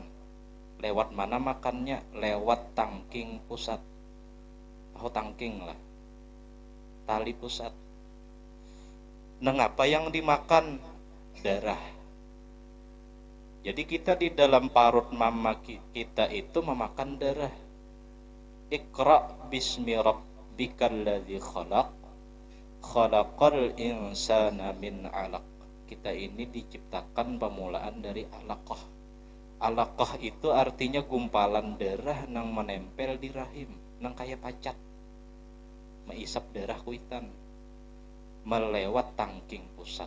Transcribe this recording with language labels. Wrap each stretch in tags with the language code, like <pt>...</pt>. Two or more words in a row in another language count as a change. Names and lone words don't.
<bjn>Lewat mana makannya? Lewat tangking pusat. Tahu tangking lah, tali pusat. Neng apa yang dimakan? Darah. Jadi kita di dalam parut mama kita itu memakan darah.</bjn> <ar>اقرأ باسم ربك الذي خلق خلق الإنسان من علق.</ar> <bjn>Kita ini diciptakan permulaan dari alaqah. Alaqah itu artinya gumpalan darah nang menempel di rahim, nang kayak pacat. Meisap darah kuitan melewat tangking pusat.</bjn>